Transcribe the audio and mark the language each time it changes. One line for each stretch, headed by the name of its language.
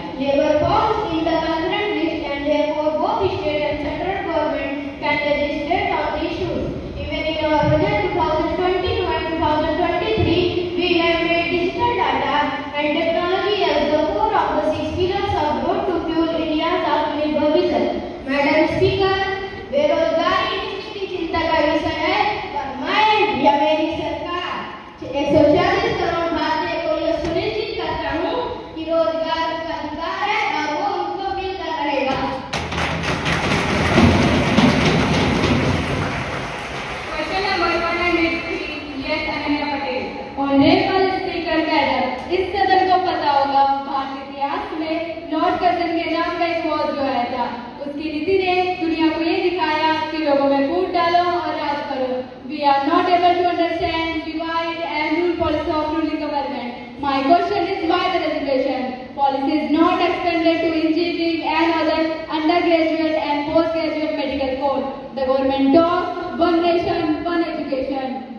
English: Labour falls in the concurrent list, and therefore both state and central government can legislate on the issues. Even in our budget 2022 and 2023, we have made digital data and technology as the core of the 6 pillars of Road to Fuel India's Atmanirbhar vision.
Hindi: Madam speaker, बेरोजगारी की चिंता का विषय है, पर मैं या मेरी सरकार 140 करोड़ भारतीय को यह सुनिश्चित करता हूँ कि रोजगार का अधिकार है और वो उनको मिलता रहेगा।
English: Question number 103, yes, Ananya Patel. Honorable Speaker Madam,
Hindi: इस सदन को पता होगा भारतीय इतिहास में लॉर्ड कर्जन के नाम का एक वॉर जो आया था। उसकी नीति ने दुनिया को ये दिखाया कि लोगों में फूट डालो और राज करो।
English: We are not able to understand, divide and rule policy of ruling government. My question is why the resolution policy is not extended to engineering and other undergraduate and postgraduate medical course. The government talks one nation, one education.